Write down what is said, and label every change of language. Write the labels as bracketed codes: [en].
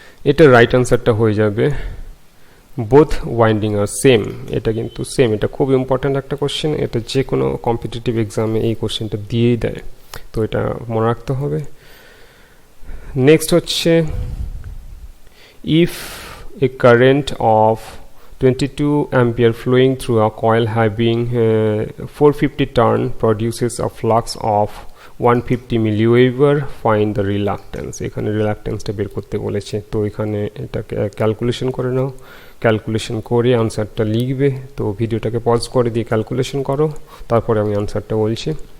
[bn] এটা রাইট অ্যান্সারটা হয়ে যাবে বোথ ওয়াইন্ডিং আর সেম। এটা কিন্তু সেম, এটা খুব ইম্পর্ট্যান্ট একটা কোশ্চেন, এটা যে কোনো কম্পিটিটিভ এক্সামে এই কোশ্চেনটা দিয়েই দেয়, তো এটা মনে রাখতে হবে। নেক্সট হচ্ছে, [en] If a current of 22 ampere flowing through a coil having 450 turn produces a flux of 150 milliweber, find the reluctance। [bn] এখানে রিলাক্টেন্সটা বের করতে বলেছে, তো এখানে এটাকে ক্যালকুলেশন করে নাও। ক্যালকুলেশন করে আনসারটা লিখবে। তো ভিডিওটাকে পজ করে দিয়ে ক্যালকুলেশন করো, তারপরে আমি আনসারটা বলছি।